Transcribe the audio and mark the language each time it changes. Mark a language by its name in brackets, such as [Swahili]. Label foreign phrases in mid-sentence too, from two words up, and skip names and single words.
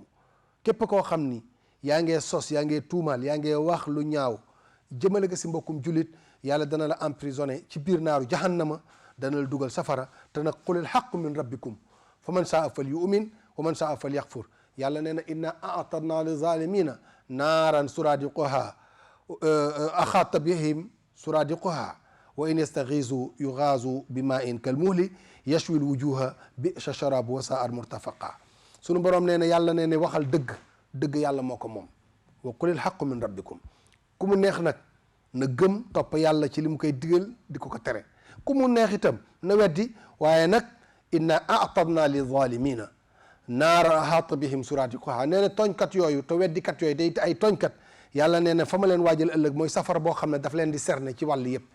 [Wolof] képp koo xam ni yaa ngee sos, yaa ngee tuumaal, yaa ngee wax lu ñaaw jëmale ko si mbokkum jullit, yàlla dana la emprisonné ci biir naaru jahannama, dana la dugal safara. te nag [Arabic] قل الحق من ربكم فمن شاء فليؤمن ومن شاء فليكفر. [Wolof] yàlla nee na [Arabic] إنا أعتدنا للظالمين نارا سرادقها أحاط بهم سرادقها وإن يستغيثوا يغاثوا بماء كالمهل يشوي الوجوه بئس الشراب وساءت مرتفقا. [Wolof] sunu borom nee na yàlla nee na waxal dëgg yàlla moo ko moom. [Arabic] وقل الحق من ربكم, [Wolof] ku mu neex nag na gëm topp yàlla ci li mu koy digal di ko tere, ku mu neex itam na weddi. waaye nag [Arabic] إنا أعتدنا للظالمين نارا أحاط بهم سرادقها, [Wolof] nee na tooñkat yooyu te weddikat yooyu day ay tooñkat, yàlla nee na fa ma leen waajal ëllëg mooy safara boo xam ne daf leen di cerner ci wàll yëpp.